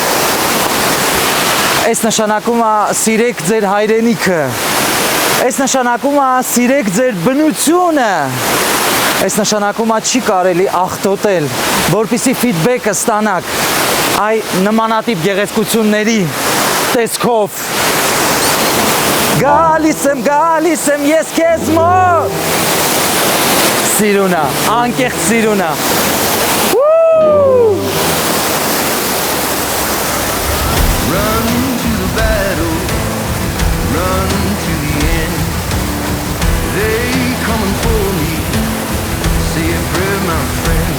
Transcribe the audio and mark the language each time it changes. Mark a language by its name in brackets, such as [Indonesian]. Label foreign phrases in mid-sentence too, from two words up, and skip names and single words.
[Armenian] Այս նշանակում է սիրեք ձեր հայրենիքը։ Այս նշանակում է սիրեք ձեր բնությունը։ Այս նշանակում է չի կարելի աղտոտել, որպեսզի ֆիդբեքը ստանաք այ նմանատիպ գեղեցկությունների տեսքով։ Գալիս եմ ես քեզ մոտ։ Սիրունա, անկեղծ սիրունա։ [English] Run to the battle, run to the end. They coming for me, say a prayer, my friend.